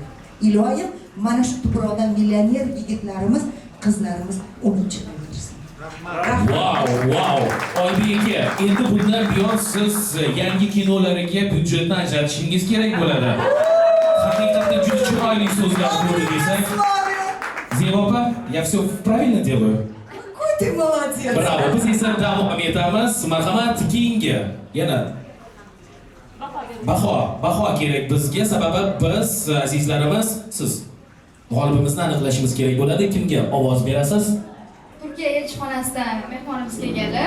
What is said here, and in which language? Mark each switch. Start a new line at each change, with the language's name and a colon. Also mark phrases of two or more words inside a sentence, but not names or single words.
Uzbek: Ilohim mana shu tuproqdan millioner yigitlarimiz, qizlarimiz unib chiqaversin. Wow. Oybek aka, endi bundan buyon siz yangi kinolariga byudjetni ajratishingiz kerak bo'ladi. Haqiqatdan juda chiroyli so'zlar bo'ldi desak. Zebo opa,
Russian: я все правильно делаю? Какой ты молодец.
Uzbek: Bravo, biz esa davom etamiz. Marhamat, keyingi yana baho kerak bizga, sababi biz azizlarimiz siz g'olibimizni aniqlashimiz kerak bo'ladi. Kimga ovoz berasiz? Turkiya elchixonasidan mehmonimiz kelganlar.